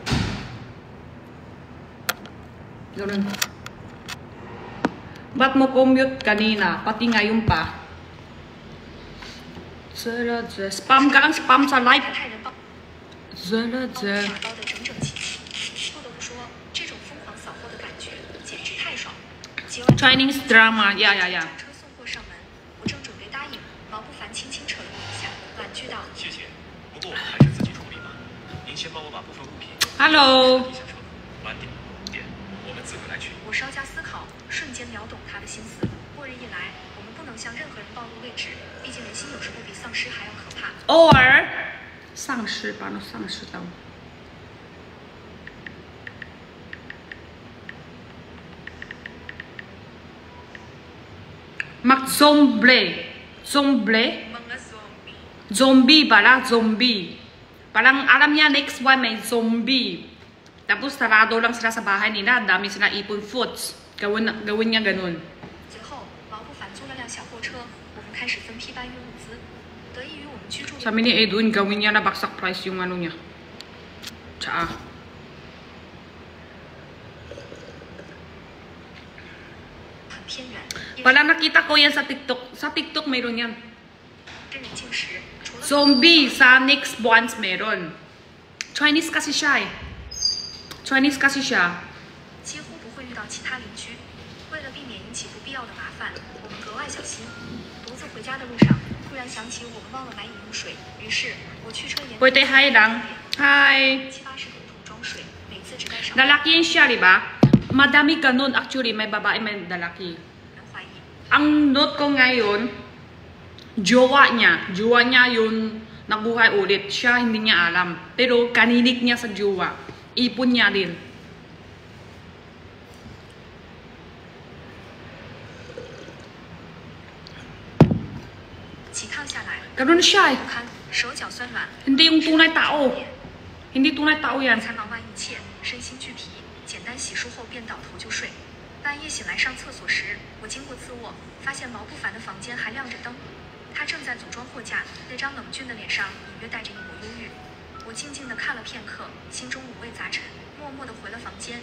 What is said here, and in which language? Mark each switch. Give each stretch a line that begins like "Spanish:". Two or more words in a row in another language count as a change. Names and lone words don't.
Filipino: Ganun. Ba't mo commute kanina? Pati ngayon pa. Spam ka lang, spam sa live.
English: Chinese drama, yeah.
Chinese: 谢谢，不过我们还是自己处理吧。您先帮我把部分物品
English: Hello
Chinese: 地下车，晚点我们自个来取。我稍加思考，瞬间秒懂他的心思。末日一来，我们不能向任何人暴露位置，毕竟人心有时候比丧尸还要可怕。偶尔丧尸吧，那丧尸的。
Filipino: Zombie pala, zombie. Parang alam niya
English: next one
Filipino: may zombie. Tapos sarado lang sila sa bahay nila, dami sila ipon foods. Gawin niya ganun.
Chinese: 随后，毛不凡租了辆小货车，我们开始分批搬运物资。得益于我们居住。
Filipino: Sabi ni Edwin, gawin niya na baksak price yung ano niya. Tsaa. Wala nakita ko yan sa TikTok. Sa TikTok mayroon yan. Zombie sa next buwans meron. Chinese kasi siya eh. Chinese kasi siya.
Chinese: 几乎不会遇到其他邻居。为了避免引起不必要的麻烦，我们格外小心。独自回家的路上，突然想起我们忘了买饮用水，于是我驱车沿。
Filipino: Pwede hi lang. Hi.
Chinese: 70-80桶装水，每次只带上。
Filipino: Lalaki yan siya, diba? Madami ganun actually. May babae, may lalaki. Ang note ko ngayon, jowa niya yung nabuhay ulit. Siya hindi niya alam. Pero kanilig niya sa jowa. Ipon niya din. Ganun siya eh. Hindi yung tunay tao. Hindi tunay tao yan.
Chinese: 简单洗漱后便倒头就睡。半夜醒来上厕所时，我经过次卧，发现毛不凡的房间还亮着灯，他正在组装货架，那张冷峻的脸上隐约带着一抹忧郁。我静静地看了片刻，心中五味杂陈，默默地回了房间。